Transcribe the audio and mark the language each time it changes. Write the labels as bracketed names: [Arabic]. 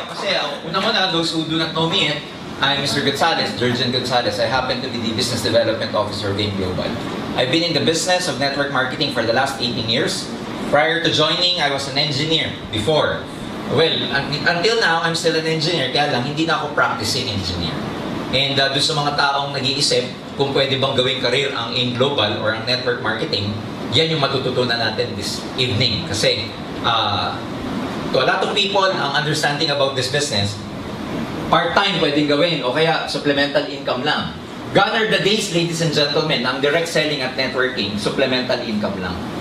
[Filipino] Kasi, unang-una, [English] those who do not know me, I'm Mr. Gonzalez, Jurgen Gonzalez. I happen to be the Business Development Officer of AIM Global. I've been in the business of network marketing for the last 18 years. Prior to joining, I was an engineer before. Well, until now, I'm still an engineer, [Filipino] kaya lang, hindi na ako practicing engineer. And doon sa mga taong nag-iisip kung pwede bang gawing career ang AIM Global or ang network marketing, yan yung matututunan natin [English] this evening. Kasi to a lot of people, ang understanding about this business, part-time [Filipino] pwedeng gawin o kaya [English] supplemental income lang. Gone are the days, ladies and gentlemen, ang direct selling at networking, supplemental income lang.